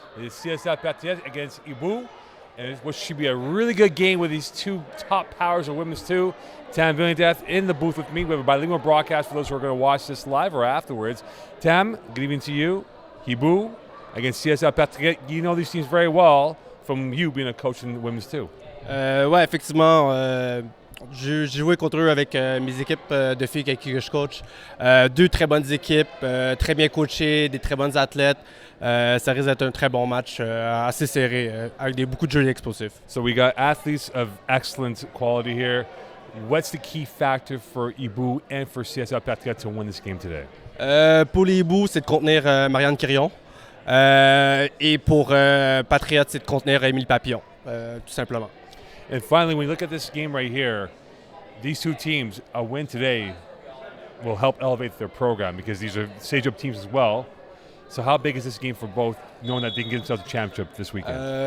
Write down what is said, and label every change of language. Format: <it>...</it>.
<en>It is CSL Patriots against Hiboux. And what should be a really good game with these two top powers of Women's 2. Tam Villeneuve in the booth with me. We have a bilingual broadcast for those who are going to watch this live or afterwards. Tam, good evening to you. Hiboux against CSL Patriots. You know these teams very well from you being a coach in Women's 2.</en> <fr>Ouais, effectivement. J'ai joué contre eux avec mes équipes de filles avec qui je coach. Deux très bonnes équipes, très bien coachées, des très bonnes athlètes. Ça risque d'être un très bon match, assez serré, avec beaucoup de jeux explosifs.</fr> <en>So we got athletes of excellent quality here. What's the key factor for Hiboux and for CSL Patriots to win this game today?</en> <fr>Pour les Hiboux, c'est de contenir Marianne Quirion. Et pour Patriots, c'est de contenir Émile Papillon, tout simplement.</fr> <en>And finally, when you look at this game right here, these two teams, a win today will help elevate their program because these are stage-up teams as well. So how big is this game for both, knowing that they can get themselves a championship this weekend?</en>